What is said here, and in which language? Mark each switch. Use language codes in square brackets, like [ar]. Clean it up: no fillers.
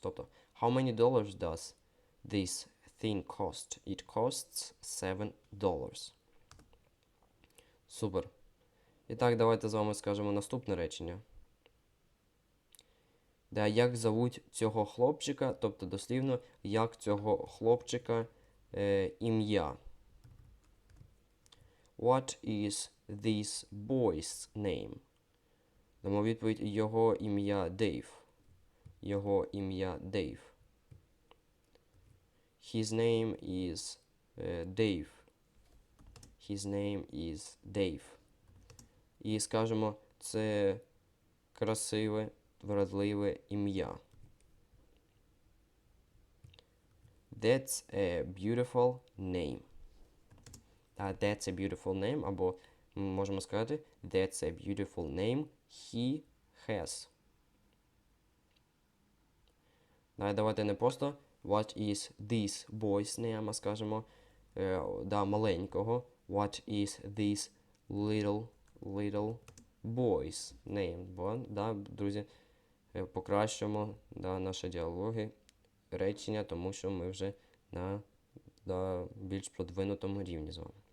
[en] Тобто, how many dollars does this thing cost? It costs $7. Супер. [uk] І так, давайте з вами скажемо наступне речення. Як зовуть цього хлопчика, тобто дослівно, як цього хлопчика ім'я. [en] What is this boy's name? [uk] Дамо відповідь: його ім'я Дейв. Його ім'я Дейв. [en] His name is Dave. His name is Dave. [uk] І скажемо, це красиве, вродливе ім'я. [en] That's a beautiful name. That's a beautiful name, [uk] або ми можемо сказати [en] That's a beautiful name he has. [uk] Давайте не просто [en] What is this boy's name, [uk] а скажемо маленького. [en] What is this little boy's name. [uk] Бо, друзі, покращуємо наші діалоги, речення, тому що ми вже на більш продвинутому рівні з вами.